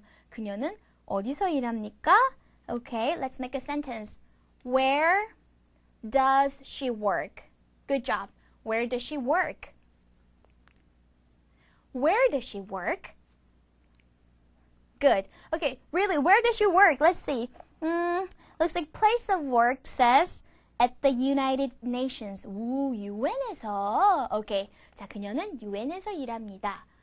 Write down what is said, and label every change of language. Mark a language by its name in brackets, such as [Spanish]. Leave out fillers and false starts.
[Korean] 그녀는 어디서 일합니까? [English] Okay, let's make a sentence. Where does she work? Good job. Where does she work? Where does she work? Good. Okay, really, where does she work? Let's see. Looks like place of work says at the United Nations. [Korean] 우, UN에서. Okay. 자, 그녀는 UN에서 일합니다.